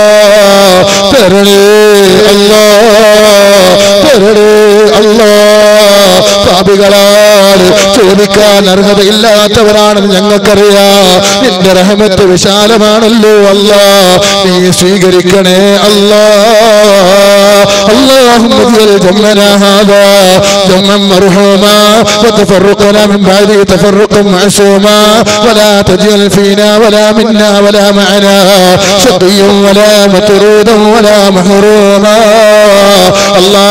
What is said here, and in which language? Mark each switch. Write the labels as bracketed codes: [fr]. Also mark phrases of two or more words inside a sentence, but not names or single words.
[ml] തരണേ അല്ലാ. തരണേ അല്ലാ. പാപികളാണ്, ചോദിക്കാൻ അർഹതയില്ലാത്തവരാണെന്ന് ഞങ്ങൾക്കറിയാം. നിന്റെ റഹ്മത്ത് വിശാലമാണല്ലോ അല്ലാ. നീ സ്വീകരിക്കണേ അല്ലാ. [ar] اللهم اجعل جمعنا هذا جمعا مرحوما وتفرقنا من بعده تفرقا معصوما ولا تجعل فينا ولا منا ولا معنا شقيا ولا مطرودا ولا محروما.